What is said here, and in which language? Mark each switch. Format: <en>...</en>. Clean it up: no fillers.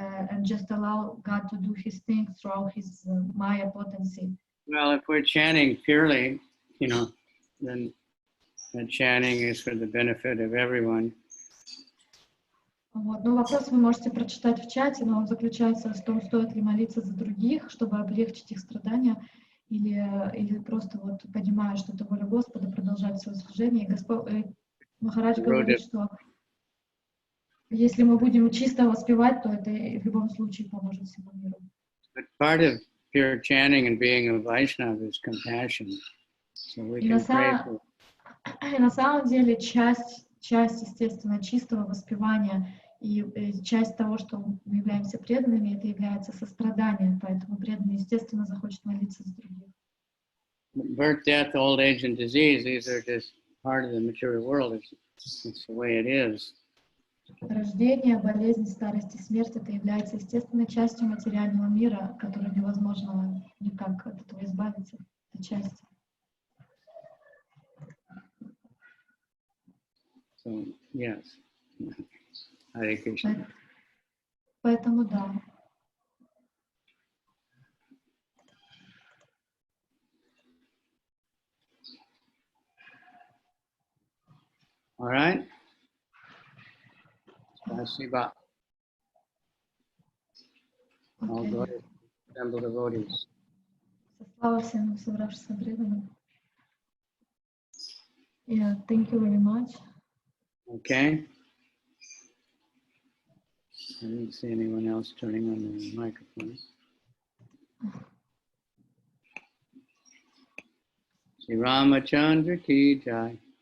<en>and just allow God to do His thing through His Maya potency. Well, if we're chanting purely, then the chanting is for the benefit of everyone.</en> <ru>Вот. Ну, вопрос вы можете прочитать в чате, но он заключается в том, стоит ли молиться за других, чтобы облегчить их страдания, или просто вот понимая, что это воля Господа, продолжать свое служение. Махарадж говорит, что если мы будем чисто воспевать, то это в любом случае поможет всему миру.</ru> <en>But part of pure chanting and being a Vaishnava is compassion. So we can pray for.</en> <ru>И на самом деле часть, естественно, чистого воспевания и часть того, что мы являемся преданными, это является состраданием, поэтому преданный, естественно, захочет молиться за других.</ru> <en>Birth, death, old age, and disease, these are just part of the material world. It's the way it is.</en> <ru>Рождение, болезнь, старость и смерть — это является естественной частью материального мира, которой невозможно никак от этого избавиться. Это часть.</ru> <en>So, yes. Hare Krishna.</en> <ru>Поэтому да.</ru> <en>All right.</en> <ru>Spasiba.</ru> <en>All good. Assembled devotees.</en> <ru>Слава всем собравшимся преданным.</ru> <en>Yeah, thank you very much. Okay. I didn't see anyone else turning on the microphone.</en> <hi>Shri Ramachandra ki jai.</hi>